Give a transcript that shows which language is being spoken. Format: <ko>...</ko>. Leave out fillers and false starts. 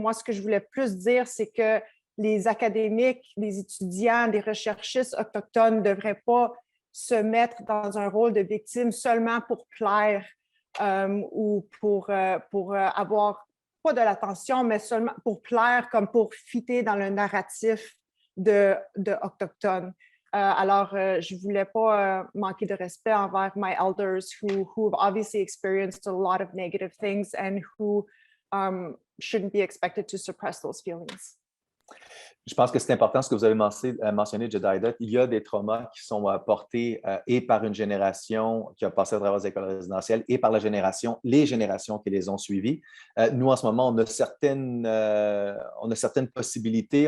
<fr>Moi, ce que je voulais plus dire, c'est que les académiques, les étudiants, les recherchistes autochtones ne devraient pas se mettre dans un rôle de victime seulement pour plaire ou pour avoir, pas de l'attention, mais seulement pour plaire, comme pour fitter dans le narratif de autochtones. Alors, je ne voulais pas manquer de respect envers</fr> <en>my elders who have obviously experienced a lot of negative things and who shouldn't be expected to suppress those feelings.</en> <fr>Je pense que c'est important ce que vous avez mentionné, Jedediah. Il y a des traumas qui sont portés et par une génération qui a passé à travers les écoles résidentielles et par les générations qui les ont suivies. Nous, en ce moment, on a certaines possibilités.</fr>